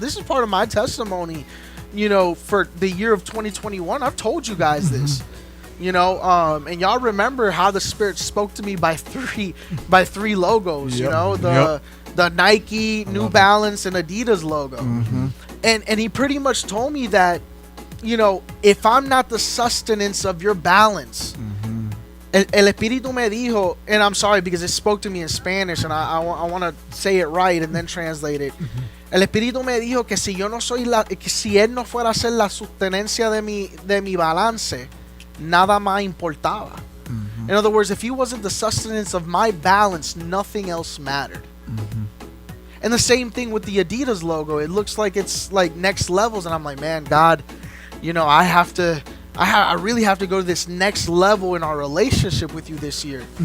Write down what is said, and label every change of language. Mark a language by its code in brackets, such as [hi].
[en] This is part of my testimony. For the year of 2021, I've told you guys this, and y'all remember how the Spirit spoke to me by three logos, the Nike, New Balance, and Adidas logo. And he pretty much told me that, if I'm not the sustenance of your balance, [es] el Espíritu me dijo, [en] and I'm sorry because it spoke to me in Spanish, and I want to say it right and then translate it. [es] El Espíritu me dijo que si él no fuera a ser la sustenencia de mi balance, nada más importaba. [en] In other words, if he wasn't the sustenance of my balance, nothing else mattered. And the same thing with the Adidas logo. It looks like it's like next levels, and I'm like, man, God, I really have to go to this next level in our relationship with you this year.